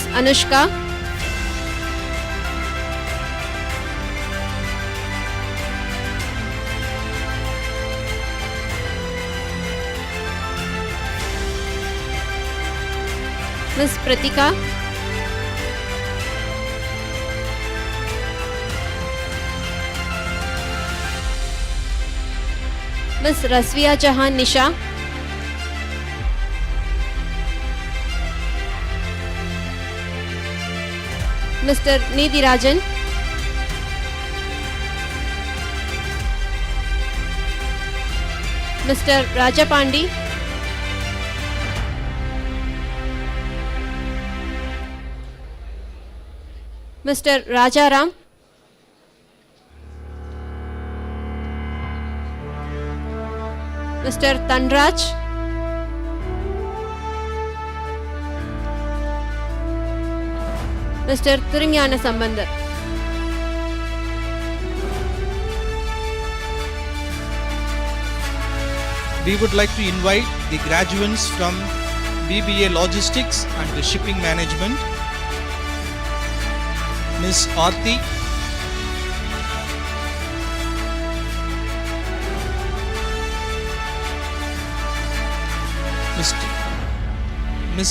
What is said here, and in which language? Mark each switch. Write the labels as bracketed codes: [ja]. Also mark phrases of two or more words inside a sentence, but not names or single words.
[en] Anushka, Ms. Pratika, Ms. Rasvia Jahan Nisha, Mr. Nidhi Rajan, Mr. Rajapandi, Mr. Rajaram, Mr. Tanraj, Mr. Thurinyana Sambandar. We would like to invite the graduates from BBA Logistics and Shipping Management, Ms. Aarti, Ms.